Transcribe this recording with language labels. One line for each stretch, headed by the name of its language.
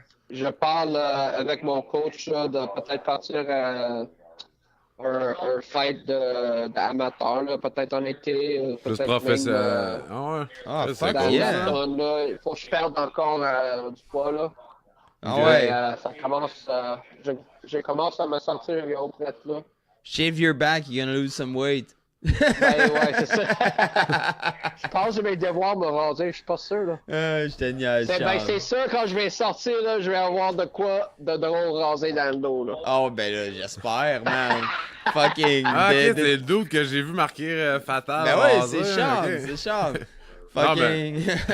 French: Je parle avec mon coach de peut-être partir un fight d'amateur, peut-être en été. Plus professionnel. Ah ouais?
English: Ah, fuck cool. yeah!
French: Il faut que je perde encore du poids, là. Ah ouais? Ça commence... je commence à me sentir prête, là.
English: Shave your back, you're gonna lose some weight.
French: Ben ouais, c'est ça. Je pense que mes devoirs me raser, je suis pas sûr, là. Je te niaise, Ben c'est sûr, quand je vais sortir, là, je vais avoir de quoi de drôle rasé dans le dos, là. Oh, ben là, j'espère, man. Fucking... Ah, ok, c'est le doute que j'ai vu marquer Fatal. Ben ouais, c'est Sean, c'est Sean. Fucking...